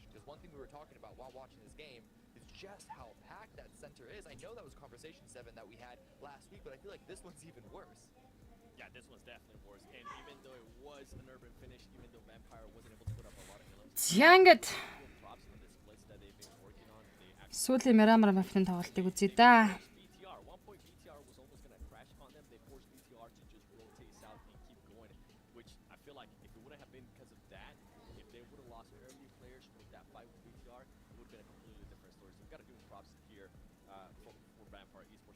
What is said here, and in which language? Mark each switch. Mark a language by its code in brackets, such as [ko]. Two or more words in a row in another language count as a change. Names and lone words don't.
[en] Because one thing we were talking about while watching this game is just how packed that center is. I know that was conversation 7 that we had last week, but I feel like this one's even worse. Yeah, this one's definitely worse. And even though it was an urban finish, even though Vampire wasn't able to put up a lot of kills, [mn] За ингээд [en] props for the splits that they've been working on. They actually [mn] сүүлийн Miramar Mafia-ийн тоглолтыг үзье да. [en] BTR. One point BTR was almost going to crash on them. They forced BTR to just rotate south and keep going, which I feel like if it wouldn't have been because of that, if they would have lost early players with that fight with BTR, it would have been a completely different story. So we've got to give them props here for Vampire Esports.